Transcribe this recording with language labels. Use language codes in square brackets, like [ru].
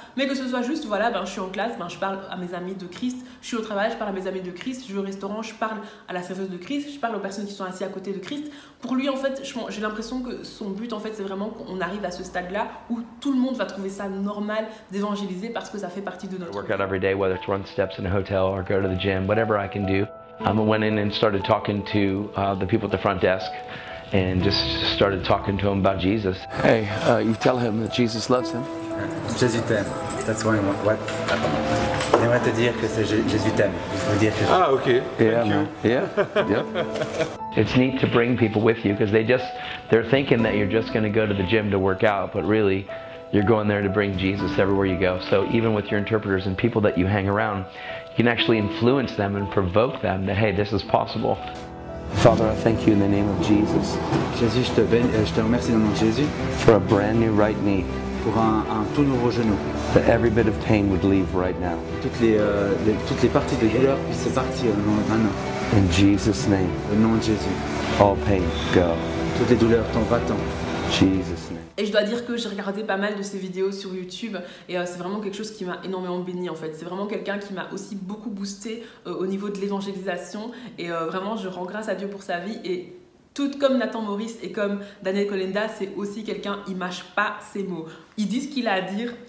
[fr] Mais que ce soit juste, voilà, je suis en classe, je parle à mes amis de Christ, je suis au travail, je parle à mes amis de Christ, je vais au restaurant, je parle à la serveuse de Christ, je parle aux personnes qui sont assises à côté de Christ. Pour lui, en fait, j'ai l'impression que son but, en fait, c'est vraiment qu'on arrive à ce stade-là où tout le monde va trouver ça normal d'évangéliser parce que ça fait partie de notre vie. [en] I work out every day, whether it's run steps in a hotel or go to the gym, whatever I can do. I went in and started talking to the people at the front desk and just started talking to them about Jesus. Hey, you tell him that Jesus loves him. [fr] Jésus t'aime. [en] That's what [fr] J'aimerais te dire que c'est Jésus t'aime. Je veux dire que [en] Ah, okay. Yeah, man. Yeah. Yeah. It's neat to bring people with you because they're thinking that you're just going to go to the gym to work out, but really you're going there to bring Jesus everywhere you go. So even with your interpreters and people that you hang around, you can actually influence them and provoke them that, hey, this is possible. Father, I thank you in the name of Jesus [fr] Jésus, je te remercie dans le nom de Jésus [en] for a brand new right knee, [fr] pour un tout nouveau genou. [en] that every bit of pain would leave right now. [fr] Toutes les parties de douleur puissent partir maintenant. [en] In Jesus' name, [fr] Au nom de Jésus. [en] all pain go. [fr] Toutes les douleurs tombent va-t'en. [en] Jesus' name. [fr] Et je dois dire que j'ai regardé pas mal de ses vidéos sur YouTube et c'est vraiment quelque chose qui m'a énormément béni en fait. C'est vraiment quelqu'un qui m'a aussi beaucoup boosté au niveau de l'évangélisation et vraiment je rends grâce à Dieu pour sa vie et tout comme Nathan Maurice et comme Daniel Kolenda, c'est aussi quelqu'un, il mâche pas ses mots. Il dit ce qu'il a à dire.